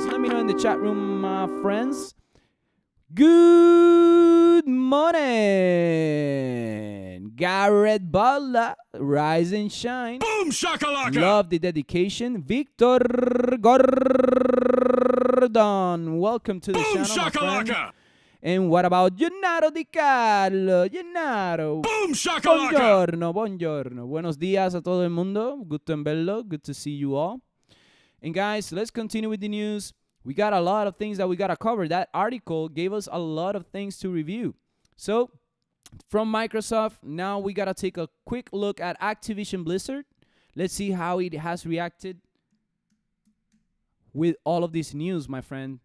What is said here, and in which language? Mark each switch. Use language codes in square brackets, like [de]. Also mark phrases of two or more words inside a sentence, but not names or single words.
[en] Let me know in the chat room, my friends. Good morning, Garrett Butler. Rise and shine. Boom shakalaka. Love the dedication. Victor Gordon. Welcome to the Boom channel, my friend. shakalaka. And what about Gennaro Di Carlo? Gennaro. Boom shakalaka. [it] Buongiorno, buongiorno. [es] Buenos días a todo el mundo. Gusto en verlo. [en] Good to see you all. And guys, let's continue with the news. We got a lot of things that we got to cover. That article gave us a lot of things to review. So, from Microsoft, now we got to take a quick look at Activision Blizzard. Let's see how it has reacted with all of this news, my friend.